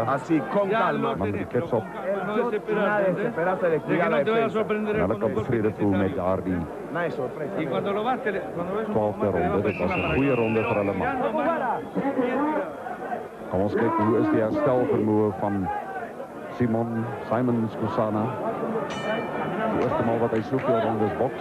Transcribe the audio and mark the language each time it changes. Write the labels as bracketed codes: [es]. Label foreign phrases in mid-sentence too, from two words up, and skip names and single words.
[es] Así, con calma. [af] Man met die kets op. [es] Nada de desesperarse de cuidar la defensa. [af] En hulle kan tevrede voel met daardie 12de ronde. Dit was 'n goeie ronde vir hulle man. Kom ons kyk hoe is die herstelvermoë van Simon Skosana. Die eerste maal wat hy soveel rondes boks.